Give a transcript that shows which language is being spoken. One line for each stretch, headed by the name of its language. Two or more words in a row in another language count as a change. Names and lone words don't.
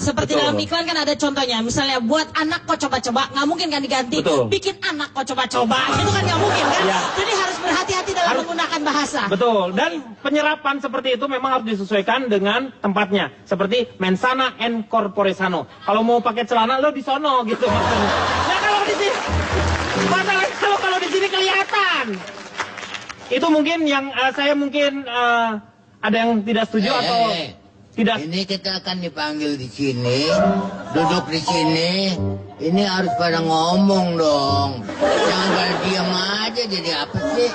Indonesian: Seperti dalam iklan kan ada contohnya. Misalnya buat anak kok coba-coba, nggak mungkin kan diganti. Bikin anak kok coba-coba, itu kan nggak mungkin kan. Ya. Jadi harus berhati-hati dalam menggunakan bahasa. Betul. Dan penyerapan seperti itu memang harus disesuaikan dengan tempatnya.
Latin: Seperti mensana en corpore sano.
Indonesian: Kalau mau pakai celana lo di sono gitu maksudnya. Nah kalau di sini, masalahnya kalau di sini kelihatan. Itu mungkin yang saya mungkin ada yang tidak setuju atau tidak. Ini kita akan dipanggil di sini, duduk di sini. Ini harus pada ngomong dong. Jangan pada diam aja, jadi apa sih?